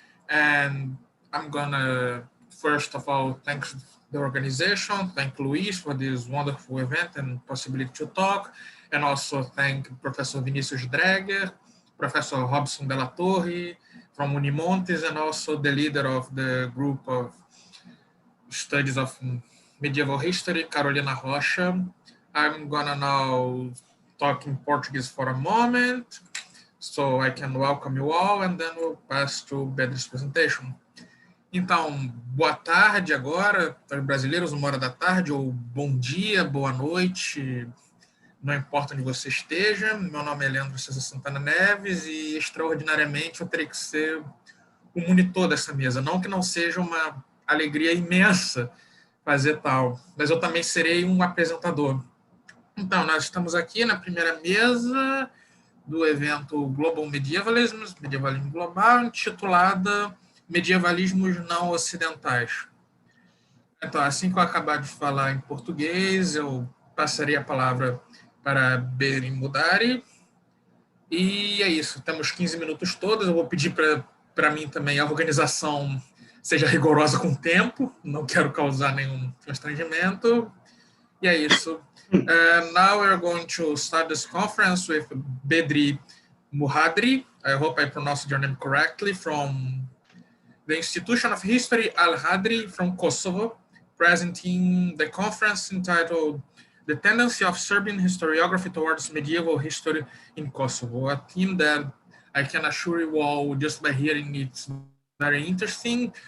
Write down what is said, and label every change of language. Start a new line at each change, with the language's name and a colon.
English: And I'm gonna, first of all, thank the organization, thank Luis for this wonderful event and possibility to talk, and also thank Professor Vinicius Dreger, Professor Robson Della Torre from Unimontes, and also the leader of the group of studies of medieval history, Carolina Rocha. I'm gonna now talk in Portuguese for a moment, so I can welcome you all, and then we'll pass to Bedri's presentation.
Portuguese: Então, boa tarde agora, para os brasileiros, 1h da tarde, ou bom dia, boa noite, não importa onde você esteja. Meu nome é Leandro César Santana Neves e, extraordinariamente, eu terei que ser o monitor dessa mesa. Não que não seja uma alegria imensa fazer tal, mas eu também serei um apresentador. Então, nós estamos aqui na primeira mesa do evento Global Medievalisms, Medievalismo Global, intitulada Medievalismos Não Ocidentais. Então, assim que eu acabar de falar em português, eu passaria a palavra para Berin Mudari. E é isso, temos 15 minutos todos. Eu vou pedir para mim também a organização seja rigorosa com o tempo, não quero causar nenhum constrangimento. E é isso.
English: Now we're going to start this conference with Bedri Muhadri. I hope I pronounced your name correctly, from the Institution of History Al-Hadri from Kosovo, presenting the conference entitled The Tendency of Serbian Historiography Towards Medieval History in Kosovo, a theme that I can assure you all just by hearing it's very interesting.